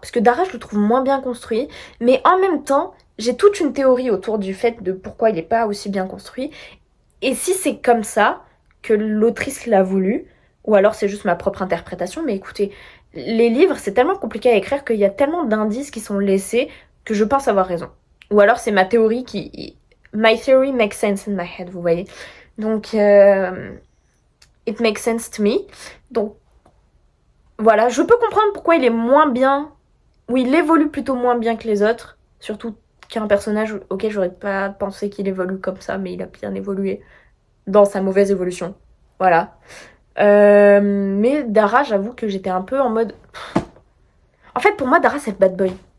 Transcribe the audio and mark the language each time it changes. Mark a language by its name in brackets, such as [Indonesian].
[French] Parce que Dara, je le trouve moins bien construit, mais en même temps, j'ai toute une théorie autour du fait de pourquoi il n'est pas aussi bien construit. Et si c'est comme ça que l'autrice l'a voulu, ou alors c'est juste ma propre interprétation, mais écoutez, les livres, c'est tellement compliqué à écrire qu'il y a tellement d'indices qui sont laissés que je pense avoir raison. Ou alors c'est ma théorie qui... [English] My theory makes sense in my head, [French] vous voyez. [English] Donc, it makes sense to me. [French] Donc, voilà, je peux comprendre pourquoi il est moins bien, ou il évolue plutôt moins bien que les autres, surtout qu'un personnage auquel j'aurais pas pensé qu'il évolue comme ça, mais il a bien évolué dans sa mauvaise évolution. Voilà. Mais Dara, j'avoue que j'étais un peu en mode... En fait, pour moi, Dara, c'est le bad boy.